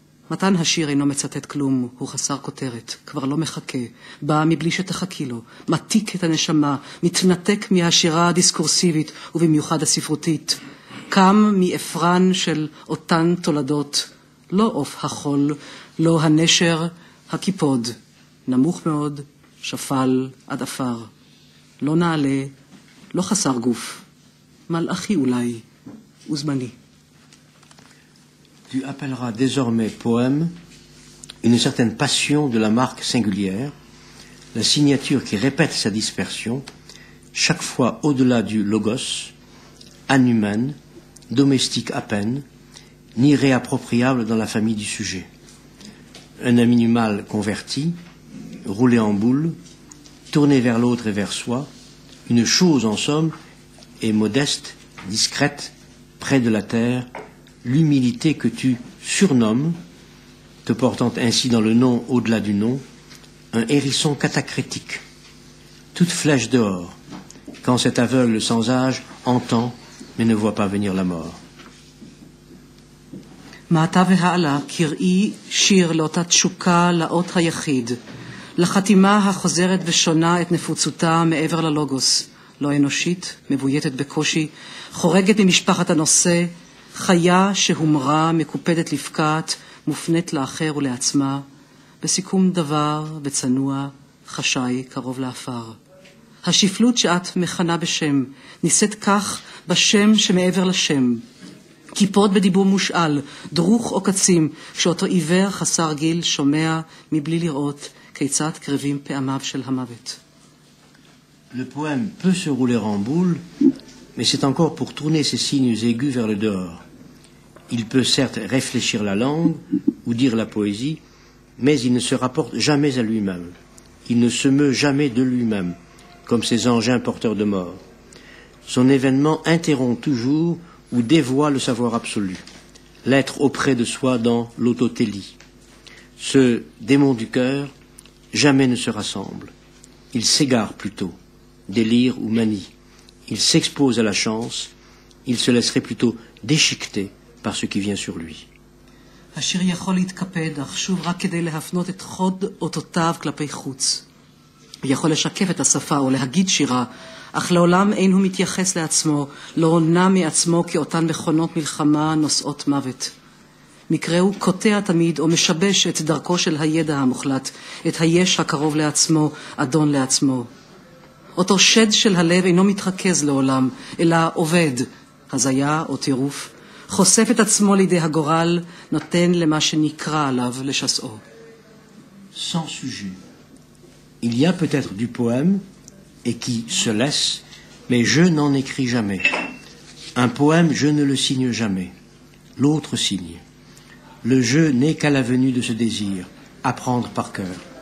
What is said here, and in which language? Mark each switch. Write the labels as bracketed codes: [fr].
[he] מתן השיר אינו מצטט כלום, הוא חסר כותרת, כבר לא מחכה, בא מבלי שתחכי לו, מתיק את הנשמה, מתנתק מהשירה הדיסקורסיבית ובמיוחד הספרותית, קם מאפרן של אותן תולדות, לא עוף החול, לא הנשר, הקיפוד, נמוך מאוד, שפל עד אפר, לא נעלה, לא חסר גוף, מלאכי אולי, וזמני. [fr] Tu appelleras désormais poème une certaine passion de la marque singulière, la signature qui répète sa dispersion, chaque fois au-delà du logos, anhumaine, domestique à peine, ni réappropriable dans la famille du sujet. Un animal converti, roulé en boule, tourné vers l'autre et vers soi, une chose en somme, et modeste, discrète, près de la terre, l'humilité que tu surnommes, te portant ainsi dans le nom au-delà du nom, un hérisson catacrétique, toute flèche dehors, quand cet aveugle sans âge entend mais ne voit pas venir la mort. [he] מעתה והעלה קראי שיר לאותה תשוקה לאות היחיד, לחתימה החוזרת ושונה את נפוצותה מעבר ללוגוס, לא אנושית, מבויתת בקושי, חורגת ממשפחת הנושא, חיה שהומרה, מקופדת לפקעת, מופנית לאחר ולעצמה, בסיכום דבר וצנוע, חשאי, קרוב לאפר. השפלות שאת מכנה בשם, ניסית כך בשם שמעבר לשם. קיפוד בדיבור מושאל, דרוך או קצים, כשאותו עיוור חסר גיל שומע מבלי לראות כיצד קרבים פעמיו של המוות. [fr] Le poème peut se rouler en boule, mais c'est encore pour tourner ses signes aigus vers le dehors. Il peut certes réfléchir la langue ou dire la poésie, mais il ne se rapporte jamais à lui-même. Il ne se meut jamais de lui-même, comme ces engins porteurs de mort. Son événement interrompt toujours ou dévoie le savoir absolu. l'être auprès de soi dans l'autotélie. Ce démon du cœur jamais ne se rassemble. Il s'égare plutôt, délire ou manie. Il s'expose à la chance, il se laisserait plutôt déchiqueter par ce qui vient sur lui. [he] השיר יכול להתקפד, אך שוב רק כדי להפנות את חוד אותותיו כלפי חוץ. הוא יכול לשקף את השפה או להגיד שירה, אך לעולם אין הוא מתייחס לעצמו, לא עונה מעצמו כאותן מכונות מלחמה נושאות מוות. מקראו קוטע תמיד או משבש את דרכו של הידע המוחלט, את היש הקרוב לעצמו, אדון לעצמו. אותו שד של הלב אינו מתרכז לעולם, אלא עובד, הזיה או טירוף, חושף את עצמו לידי הגורל, נותן למה שנקרא עליו לשסעו. [fr] Sans sujet. Il y a peut-être du poème et qui se laisse, mais je n'en écris jamais. Un poème, je ne le signe jamais. L'autre signe. Le jeu n'est qu'à la venue de ce désir, apprendre par cœur.